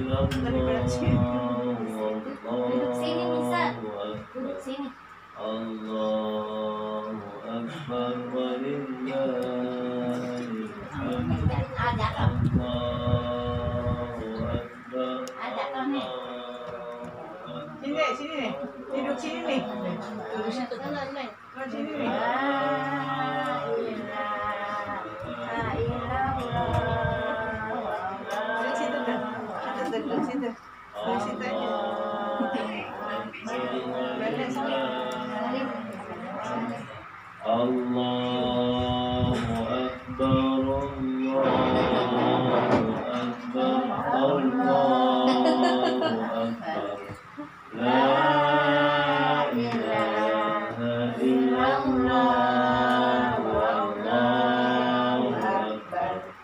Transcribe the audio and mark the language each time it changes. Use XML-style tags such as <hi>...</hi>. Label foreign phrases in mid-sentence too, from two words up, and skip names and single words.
<id>Duduk sini bisa. Duduk sini.</id> <ar>الله أكبر ولله الحمد. الله أكبر.</ar> <id>Ada kan nih. Sini nih. Duduk sini nih. Duduk situ kan nih. Sini nih. Duduk situ tuh. Duduk situ. Duduk situ aja. Balik sana.</id> <ar>الله أكبر، الله أكبر، الله أكبر. لا إله إلا الله، والله أكبر.</ar>